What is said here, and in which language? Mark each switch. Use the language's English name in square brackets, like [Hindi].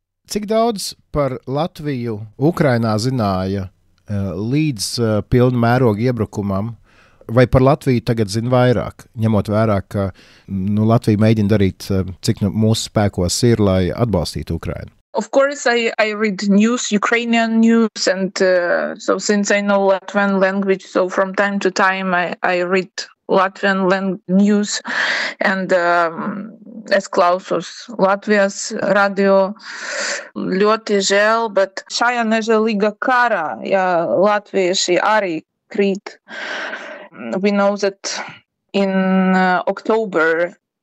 [Latvian] Cik daudz par Latviju Ukrainā zināja līdz pilnu mērogu iebrukumam, vai par Latviju tagad zina vairāk, ņemot vērā, ka Latvija mēģina darīt, cik mūsu spēkos ir, lai atbalstītu Ukrainu? [English] Of course, I read news, Ukrainian news, and so since I know Latvian language, so from time to time I read Latvian news, and [Latvian] es klausos Latvijas radio. Ļoti žēl, bet šajā nežēlīga karā, latvieši arī krīt. [English] We know that in October